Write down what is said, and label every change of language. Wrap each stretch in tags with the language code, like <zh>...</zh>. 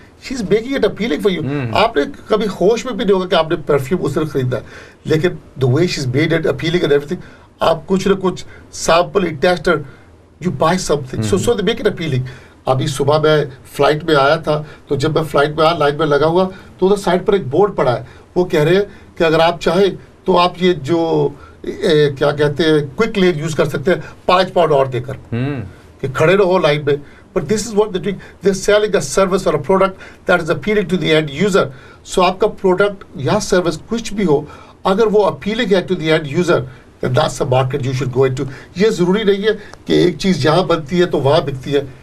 <en>She is making it appealing for you.</en> <ur>آپ نے کبھی ہوش میں بھی نہیں ہوگا کہ آپ نے پرفیوم اس نے خریدا ہے, لیکن</ur> <en>the way she is made it appealing and everything,</en> <ur>آپ کچھ نہ کچھ</ur> <en>Sample test, you buy something, so they make it appealing.</en> <ur>ابھی صبح میں فلائٹ میں آیا تھا, تو جب میں فلائٹ میں آیا لائن میں لگا ہوا, تو ادھر سائڈ پر ایک بورڈ پڑا ہے, وہ کہہ رہے ہیں کہ اگر آپ چاہیں تو آپ یہ جو کیا کہتے ہیں کوئک لین یوز کر سکتے ہیں 5 پاؤنڈ اور دے کر, کہ کھڑے رہو لائن میں.</ur> <en>But this is what they're doing. They're selling a service or a product that is appealing to the end user. So</en> <ur>آپ کا product یا service کچھ بھی ہو, اگر وہ appealing ہے</ur> <en>to the end user, then that's the market you should go into.</en> <ur>یہ ضروری نہیں ہے کہ ایک چیز یہاں بنتی ہے تو وہاں بکتی ہے.</ur>